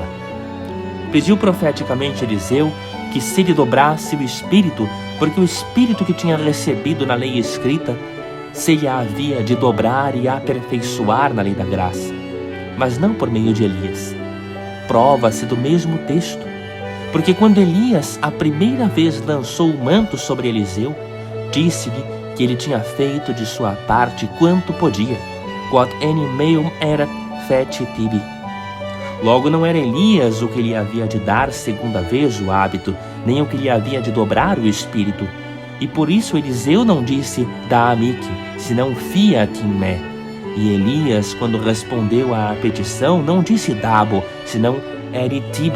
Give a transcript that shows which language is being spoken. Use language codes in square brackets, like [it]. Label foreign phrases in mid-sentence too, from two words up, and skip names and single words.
[pt] Pediu profeticamente Eliseu que se lhe dobrasse o espírito, porque o espírito que tinha recebido na lei escrita se lhe havia de dobrar e aperfeiçoar na lei da graça, mas não por meio de Elias. Prova-se do mesmo texto, porque quando Elias a primeira vez lançou o manto sobre Eliseu, disse-lhe que ele tinha feito de sua parte quanto podia, [la] quod enim meum erat feci tibi. [pt] Logo não era Elias o que lhe havia de dar segunda vez o hábito, nem o que lhe havia de dobrar o espírito, E por isso Eliseu não disse dá-me, senão fia-te-me. E Elias, quando respondeu à petição, não disse dabo, senão eritibi.